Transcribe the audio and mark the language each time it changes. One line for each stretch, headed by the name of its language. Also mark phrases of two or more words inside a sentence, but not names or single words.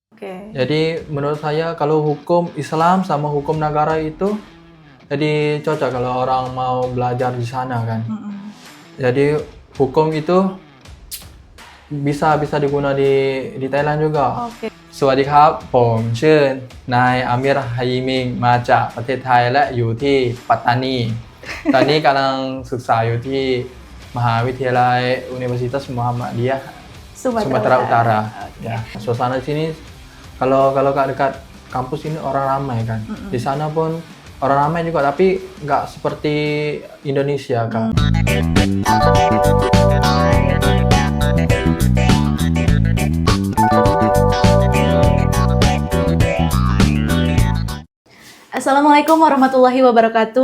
Indonesian: Oke. Jadi menurut saya kalau hukum Islam sama hukum negara itu jadi cocok kalau orang mau belajar di sana kan. Jadi hukum itu bisa diguna di Thailand juga.
Thai: โอเค สวัสดีครับผมชื่อนายอามิร ไฮมิงมาจากประเทศไทยและอยู่ที่ปัตตานี ตอนนี้กำลังศึกษาอยู่ที่มหาวิทยาลัย Universitas Muhammadiyah Sumatera Utara.
Indonesian: Ya, suasana di sini kalau dekat kampus ini orang ramai kan. Di sana pun orang ramai juga tapi nggak seperti Indonesia kan.
Arabic: السلام عليكم ورحمة الله وبركاته.